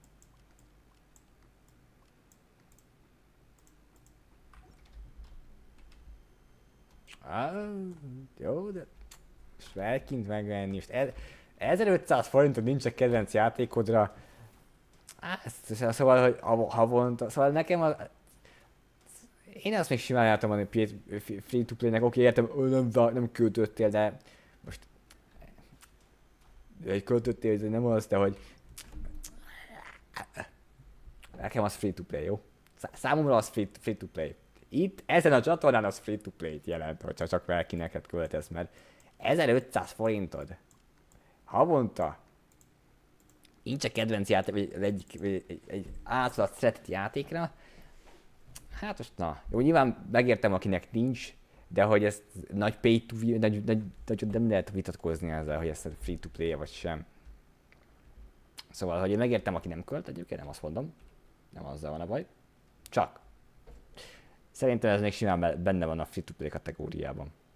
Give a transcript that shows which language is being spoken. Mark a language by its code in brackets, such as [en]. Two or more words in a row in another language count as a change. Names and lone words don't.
[hu] Jó, de... És felkint megvenni, és 1500 forintot nincs a kedvenc játékodra. Szóval, hogy havonta, szóval nekem én azt még simán jártam a [en] free-to-play- [hu] nek, oké, értem, nem költöttél, de most... Hogy költöttél, hogy nem az, de hogy... Nekem az [en] free-to-play, [hu] jó? Számomra az [en] free-to-play. [hu] Itt, ezen a csatornán az [en] free-to-play- [hu] t jelent, hogyha csak valaki költesz, mert 1500 forintod havonta nincs a kedvenc játék, egy általat szeretett játékra. Hát most na, jó, nyilván megértem, akinek nincs, de hogy ez nagy [en] pay to view, [hu] nem lehet vitatkozni ezzel, hogy ez [en] free to play [hu] vagy sem. Szóval, hogy én megértem, aki nem költ, egyébként nem azt mondom, nem azzal van a baj, csak szerintem ez még simán benne van a [en] free to play [hu] kategóriában.